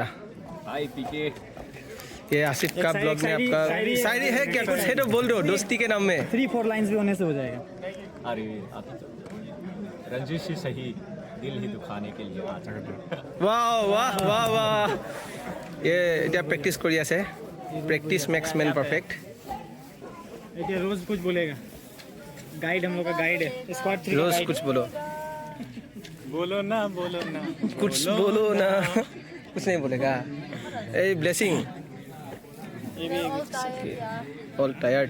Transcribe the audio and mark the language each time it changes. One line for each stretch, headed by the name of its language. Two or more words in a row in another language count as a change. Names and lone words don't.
Hindi: हाय पीके। ये आसिफ का ब्लॉग में आपका शायरी है क्या? कुछ है तो बोल दो, दोस्ती के नाम में। 3-4 लाइंस भी होने से हो जाएगा। अरे रंजिश ही सही, दिल ही दुखाने के लिए आ वाह। ये
Assamese: এতিয়া প্ৰেক্টিছ কৰি আছে।
English: Practice makes man perfect.
Hindi: ये रोज कुछ बोलेगा। गाइड हम लोग का गाइड है स्क्वाड 3 रोज कुछ बोलो। बोलो ना कुछ बोलो ना। कुछ नहीं बोलेगा।
English: A blessing
Hindi: ये भी
English: All tired.